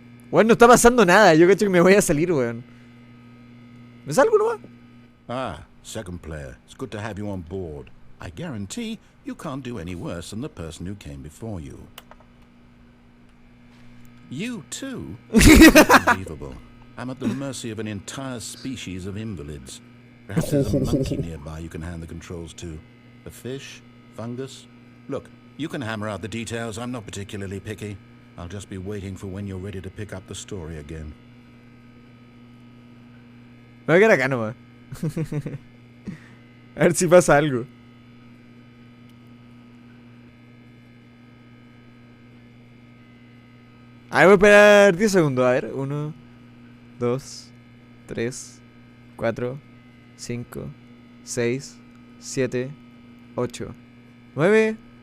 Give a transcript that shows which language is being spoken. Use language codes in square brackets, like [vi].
[es] Weón, no está pasando nada. Yo cacho que me voy a salir, weón. ¿Me salgo nomás? [en] Ah, second player. It's good to have you on board. I guarantee you can't do any worse than the person who came before you. You too? Unbelievable. I'm at the mercy of an entire species of invalids. Perhaps there's a monkey nearby you can hand the controls to. A fish? Fungus? Look, you can hammer out the details. I'm not particularly picky. I'll just be waiting for when you're ready to pick up the story again. [es] Me voy a quedar acá nomás. A ver si pasa algo. Ahí voy a esperar 10 segundos. A ver, 1, 2, 3, 4, 5, 6, 7, 8, 9.